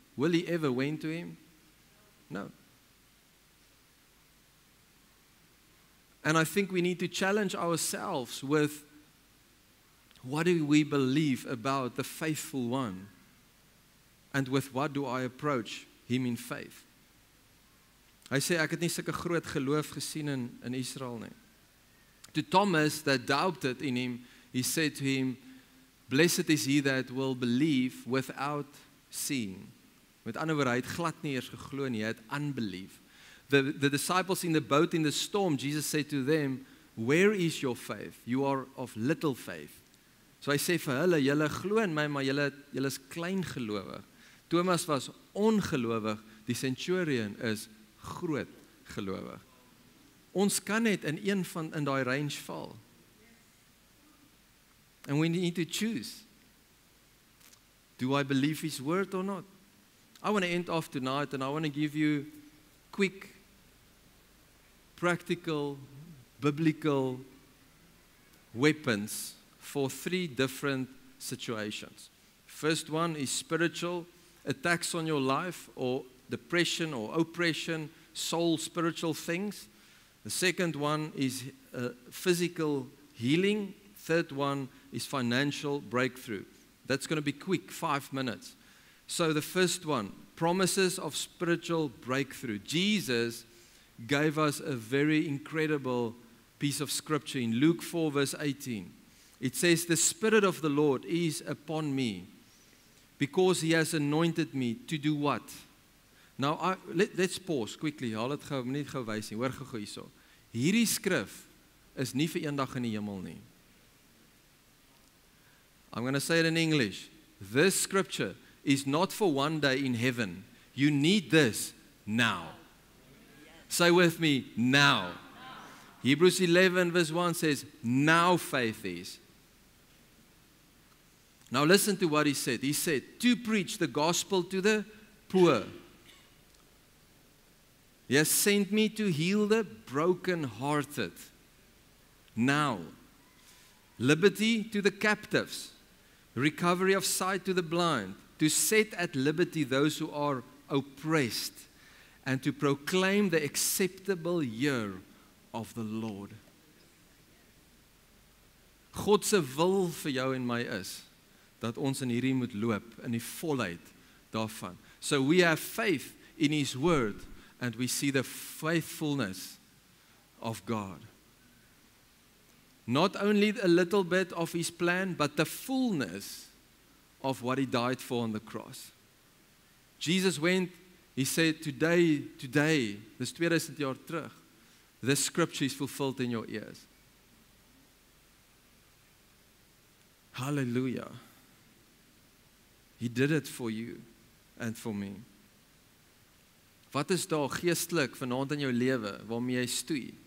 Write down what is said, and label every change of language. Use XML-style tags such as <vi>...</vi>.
<en>Will he ever went to him? No. And I think we need to challenge ourselves with, what do we believe about the faithful one? And with what do I approach him in faith?</en> <af>Hy sê, ek het nie sulke groot geloof gesien in Israel nie.</af> <en>To Thomas that doubted in him, he said to him, blessed is he that will believe without seeing.</en> <af>Met ander woorde, hy het glad nie eers geglo nie, hy het unbelief.</af> <en>The disciples in the boat in the storm, Jesus said to them, where is your faith? You are of little faith.</en> <af>So hy sê vir hulle, julle glo in my, maar julle is klein gelowig. Thomas was ongelowig, die centurion is groot gelowig. Ons kan net in een van in daai range val.</af> <en>And we need to choose. Do I believe His word or not? I want to end off tonight and I want to give you quick, practical, biblical weapons for 3 different situations. First one is spiritual attacks on your life, or depression or oppression, soul, spiritual things. The second one is physical healing. Third one is financial breakthrough. That's going to be quick, 5 minutes. So the first one, promises of spiritual breakthrough. Jesus gave us a very incredible piece of scripture in Luke 4 verse 18. It says, the Spirit of the Lord is upon me because He has anointed me to do what? Now, let's pause quickly.</en> <af>Haal dit gou, nie gou wys nie. Hoor gou hierso. Hierdie skrif is nie vir eendag in die hemel nie.</af> <en>I'm going to say it in English. This scripture is not for one day in heaven. You need this now. Say with me, now. Hebrews 11 verse 1 says, now faith is. Now listen to what he said. He said, to preach the gospel to the poor. He has sent me to heal the brokenhearted. Now. Liberty to the captives. Recovery of sight to the blind. To set at liberty those who are oppressed. And to proclaim the acceptable year of the Lord.</en> <af>God se wil vir jou en my is dat ons in hierdie moet loop in die volheid daarvan.</af> <en>So we have faith in His word and we see the faithfulness of God. Not only a little bit of His plan, but the fullness of what He died for on the cross. Jesus went, He said, today,</en> <af>dis 2000 jaar terug,</af> <en>this scripture is fulfilled in your ears. Hallelujah. He did it for you and for me.</en> <af>Wat is daar geestelik vanaand in jou lewe waarmee jy stoei?</af>